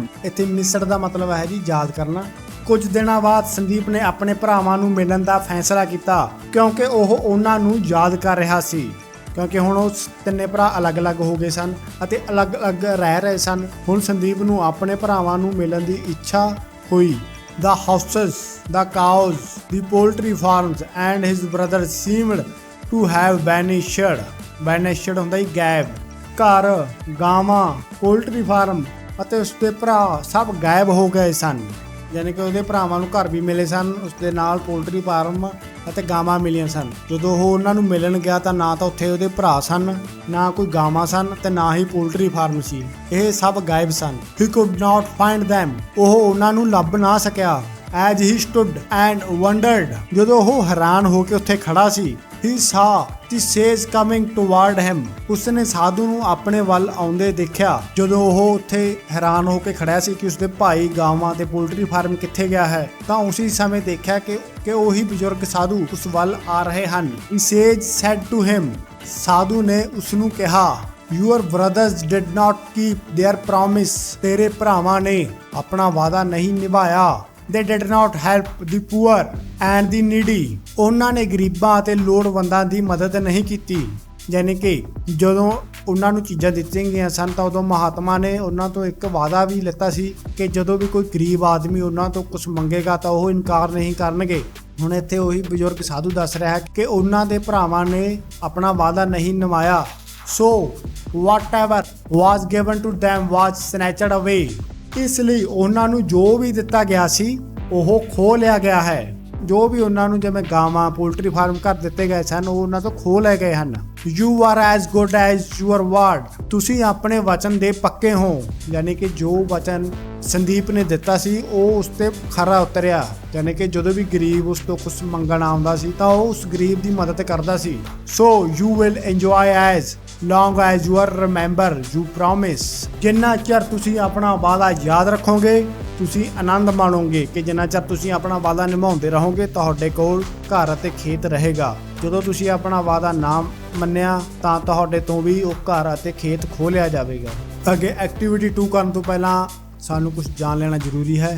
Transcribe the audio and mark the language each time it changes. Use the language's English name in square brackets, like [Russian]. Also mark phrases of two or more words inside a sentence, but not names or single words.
[Punjabi] ਇੱਥੇ ਮਿਸਡ ਦਾ ਮਤਲਬ ਹੈ ਜੀ ਯਾਦ ਕਰਨਾ। ਕੁਝ ਦਿਨਾਂ ਬਾਅਦ ਸੰਦੀਪ ਨੇ ਆਪਣੇ ਭਰਾਵਾਂ ਨੂੰ ਮਿਲਣ ਦਾ ਫੈਸਲਾ ਕੀਤਾ ਕਿਉਂਕਿ ਉਹ ਉਹਨਾਂ ਨੂੰ ਯਾਦ ਕਰ ਰਿਹਾ ਸੀ, ਕਿਉਂਕਿ ਹੁਣ ਉਹ ਤਿੰਨੇ ਭਰਾ ਅਲੱਗ-ਅਲੱਗ ਹੋ ਗਏ ਸਨ ਅਤੇ ਅਲੱਗ-ਅਲੱਗ ਰਹਿ ਰਹੇ ਸਨ। ਹੁਣ ਸੰਦੀਪ ਨੂੰ ਆਪਣੇ ਭਰਾਵਾਂ ਨੂੰ ਮਿਲਣ ਦੀ ਇੱਛਾ ਹੋਈ। [English] The houses, the cows, the poultry farms and his brother seemed to have vanished। [Punjabi] vanished ਹੁੰਦਾ ਹੀ ਗਾਇਬ। ਘਰ, ਗਾਵਾਂ, ਪੋਲਟਰੀ ਫਾਰਮ ਅਤੇ ਉਸਦੇ ਭਰਾ ਸਭ ਗਾਇਬ ਹੋ ਗਏ ਸਨ। ਯਾਨੀ ਕਿ ਉਹਦੇ ਭਰਾਵਾਂ ਨੂੰ ਘਰ ਵੀ ਮਿਲੇ ਸਨ, ਉਸਦੇ ਨਾਲ ਪੋਲਟਰੀ ਫਾਰਮ ਅਤੇ ਗਾਵਾਂ ਮਿਲੀਆਂ ਸਨ। ਜਦੋਂ ਉਹ ਉਹਨਾਂ ਨੂੰ ਮਿਲਣ ਗਿਆ ਤਾਂ ਨਾ ਤਾਂ ਉੱਥੇ ਉਹਦੇ ਭਰਾ ਸਨ, ਨਾ ਕੋਈ ਗਾਵਾਂ ਸਨ ਤੇ ਨਾ ਹੀ ਪੋਲਟਰੀ ਫਾਰਮ ਸੀ। ਇਹ ਸਭ ਗਾਇਬ ਸਨ। [English] He could not find them, [Punjabi] ਉਹ ਉਹਨਾਂ ਨੂੰ ਲੱਭ ਨਾ ਸਕਿਆ। [English] As he stood and wondered, [Punjabi] ਜਦੋਂ ਉਹ ਹੈਰਾਨ ਹੋ ਕੇ ਉੱਥੇ ਖੜਾ ਸੀ, [English] he saw the sage coming toward him, [Punjabi] ਉਸਨੇ ਸਾਧੂ ਨੂੰ ਆਪਣੇ ਵੱਲ ਆਉਂਦੇ ਦੇਖਿਆ। ਜਦੋਂ ਉਹ ਉੱਥੇ ਹੈਰਾਨ ਹੋ ਕੇ ਖੜਿਆ ਸੀ ਕਿ ਉਸਦੇ ਭਾਈ ਗਾਵਾਂ ਤੇ ਪੋਲਟਰੀ ਫਾਰਮ ਕਿੱਥੇ ਗਿਆ ਹੈ, ਤਾਂ ਉਸੇ ਸਮੇਂ ਦੇਖਿਆ ਕਿ ਉਹੀ ਬਜ਼ੁਰਗ ਸਾਧੂ ਉਸ ਵੱਲ ਆ ਰਹੇ ਹਨ। [English] The sage said to him, [Punjabi] ਸਾਧੂ ਨੇ ਉਸ ਨੂੰ ਕਿਹਾ, [English] Your brothers did not keep their promise, [Punjabi] ਤੇਰੇ ਭਰਾਵਾਂ ਨੇ ਆਪਣਾ ਵਾਅਦਾ ਨਹੀਂ ਨਿਭਾਇਆ। [English] They did not help the poor and the needy, [Punjabi] ਉਹਨਾਂ ਨੇ ਗਰੀਬਾਂ ਅਤੇ ਲੋੜਵੰਦਾਂ ਦੀ ਮਦਦ ਨਹੀਂ ਕੀਤੀ। ਯਾਨੀ ਕਿ ਜਦੋਂ ਉਹਨਾਂ ਨੂੰ ਚੀਜ਼ਾਂ ਦਿੱਤੀਆਂ ਗਈਆਂ ਸਨ ਤਾਂ ਉਦੋਂ ਮਹਾਤਮਾ ਨੇ ਉਹਨਾਂ ਤੋਂ ਇੱਕ ਵਾਅਦਾ ਵੀ ਲਿੱਤਾ ਸੀ ਕਿ ਜਦੋਂ ਵੀ ਕੋਈ ਗਰੀਬ ਆਦਮੀ ਉਹਨਾਂ ਤੋਂ ਕੁਝ ਮੰਗੇਗਾ ਤਾਂ ਉਹ ਇਨਕਾਰ ਨਹੀਂ ਕਰਨਗੇ। ਹੁਣ ਇੱਥੇ ਉਹੀ ਬਜ਼ੁਰਗ ਸਾਧੂ ਦੱਸ ਰਿਹਾ ਹੈ ਕਿ ਉਹਨਾਂ ਦੇ ਭਰਾਵਾਂ ਨੇ ਆਪਣਾ ਵਾਅਦਾ ਨਹੀਂ ਨਿਭਾਇਆ। [English] So whatever was given to them was snatched away, [Punjabi] ਇਸ ਲਈ ਉਹਨਾਂ ਨੂੰ ਜੋ ਵੀ ਦਿੱਤਾ ਗਿਆ ਸੀ ਉਹ ਖੋਹ ਲਿਆ ਗਿਆ ਹੈ। ਜੋ ਵੀ ਉਹਨਾਂ ਨੂੰ ਜਿਵੇਂ ਗਾਵਾਂ ਪੋਲਟਰੀ ਫਾਰਮ ਘਰ ਦਿੱਤੇ ਗਏ ਸਨ ਉਹ ਉਹਨਾਂ ਤੋਂ ਖੋਹ ਲਏ ਗਏ ਹਨ। [English] You are as good as your word, [Punjabi] ਤੁਸੀਂ ਆਪਣੇ ਵਚਨ ਦੇ ਪੱਕੇ ਹੋ। ਯਾਨੀ ਕਿ ਜੋ ਵਚਨ ਸੰਦੀਪ ਨੇ ਦਿੱਤਾ ਸੀ ਉਹ ਉਸ ਤੇ ਖਰਾ ਉਤਰਿਆ। ਯਾਨੀ ਕਿ ਜਦੋਂ ਵੀ ਗਰੀਬ ਉਸ ਤੋਂ ਕੁਝ ਮੰਗਣ ਆਉਂਦਾ ਸੀ ਤਾਂ ਉਹ ਉਸ ਗਰੀਬ ਦੀ ਮਦਦ ਕਰਦਾ ਸੀ। [English] So you will enjoy as long as you remember you promise, [Punjabi] ਜਿੰਨਾ ਚਿਰ ਤੁਸੀਂ ਆਪਣਾ ਵਾਅਦਾ ਯਾਦ ਰੱਖੋਗੇ ਤੁਸੀਂ ਆਨੰਦ ਮਾਣੋਗੇ ਕਿ ਜਿੰਨਾ ਚਿਰ ਤੁਸੀਂ ਆਪਣਾ ਵਾਅਦਾ ਨਿਭਾਉਂਦੇ ਰਹੋਗੇ ਤੁਹਾਡੇ ਕੋਲ ਘਰ ਅਤੇ ਖੇਤ ਰਹੇਗਾ। ਜਦੋਂ ਤੁਸੀਂ ਆਪਣਾ ਵਾਅਦਾ ਨਾ ਮੰਨਿਆ ਤਾਂ ਤੁਹਾਡੇ ਤੋਂ ਵੀ ਉਹ ਘਰ ਅਤੇ ਖੇਤ ਖੋਹ ਲਿਆ ਜਾਵੇਗਾ। ਅੱਗੇ ਐਕਟੀਵਿਟੀ 2 ਕਰਨ ਤੋਂ ਪਹਿਲਾਂ ਸਾਨੂੰ ਕੁਝ ਜਾਣ ਲੈਣਾ ਜ਼ਰੂਰੀ ਹੈ।